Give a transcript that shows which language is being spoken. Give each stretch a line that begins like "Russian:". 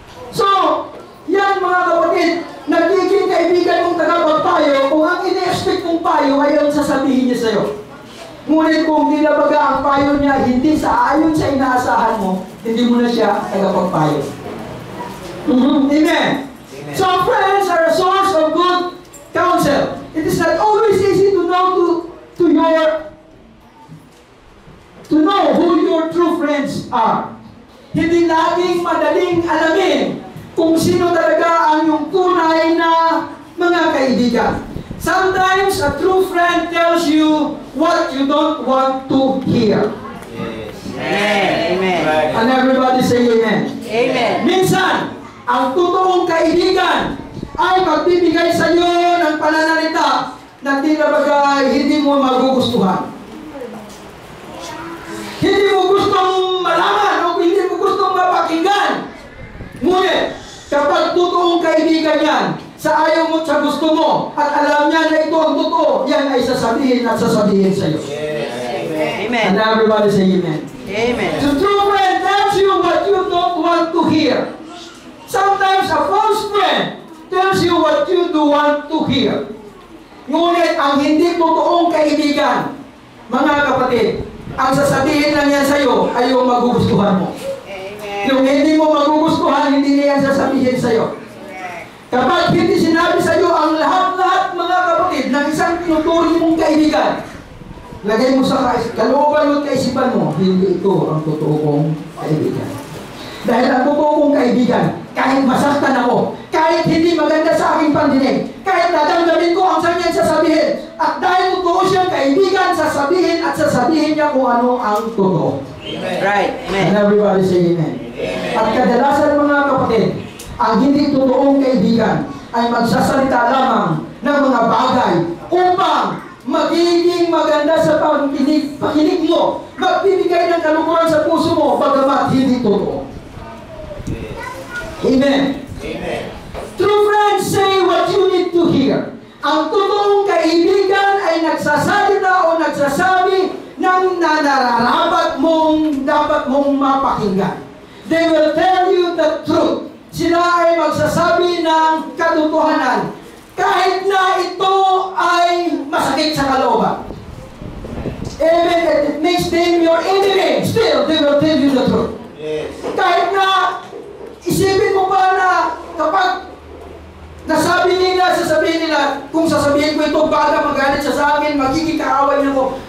Filipino: So, yan mga kapatid, nagiging kaibigan mong tagapagpayo kung ang ina-expect mong payo ay ang sasabihin niya sa'yo. Ngunit kung tila baga ang payo niya hindi sa ayon sa inaasahan mo, hindi mo na siya tagapagpayo. Amen.
English: So friends are a source of good counsel. It is not always easy to know who your true friends are.
Filipino: Hindi laging madaling alamin kung sino talaga ang iyong tunay na mga kaibigan.
English: Sometimes a true friend tells you what you don't want to hear. Amen. And everybody say amen. Amen.
Filipino: Minsan, ang totoong kaibigan ay magbibigay sa iyo ng pananalita na tila bagay hindi mo magugustuhan. Hindi mo gustong malaman o hindi mo gustong mapakinggan. Ngunit, kapag totoong kaibigan yan, sa ayaw mo sa gusto mo, at alam niya na ito ang totoo, yan ay sasabihin at sasabihin sa iyo. Amen.
English: And everybody say amen. Amen. The true friend tells you what you don't want to hear. Sometimes a false friend tells you what you do want to hear.
Filipino: Ngunit ang hindi totoong kaibigan, mga kapatid, ang sasabihin lang yan sa iyo ay yung magugustuhan mo. Amen. Yung hindi mo magugustuhan, hindi niya yan sasabihin sa iyo. Kapag hindi sinabi sa iyo ang lahat-lahat, mga kapatid, ng isang tinuturing mong kaibigan, lagay mo sa kalooban at kaisipan mo, hindi ito ang totoo kong kaibigan. Dahil ang totoo kong kaibigan, kahit masaktan ako, kahit hindi maganda sa aking pandinig, kahit nadamdamin ko ang kanyang sasabihin, at dahil totoo siyang kaibigan, sasabihin at sasabihin niya kung ano ang totoo.
English: Amen. Right. And everybody say amen.
Filipino: At kadalasan, mga kapatid, ang hindi totoong kaibigan ay magsasalita lamang ng mga bagay upang magiging maganda sa pakinig mo, magbibigay ng kalukuran sa puso mo, bagamat hindi totoo. Amen. Amen.
English: True friends say what you need to hear.
Filipino: Ang totoong kaibigan ay nagsasalita o nagsasabi ng nararapat mong dapat mong mapakinggan.
English: They will tell you the truth.
Filipino: Sila ay magsasabi ng katotohanan kahit na ito ay masakit sa kalooban. Amen.
English: It makes them your you the truth. Yes.
Filipino: Kahit na isipin mo pa na kapag nasabi nila, sasabihin nila, kung sasabihin ko ito, baka magalit siya sa akin, magiging kaaway na ko.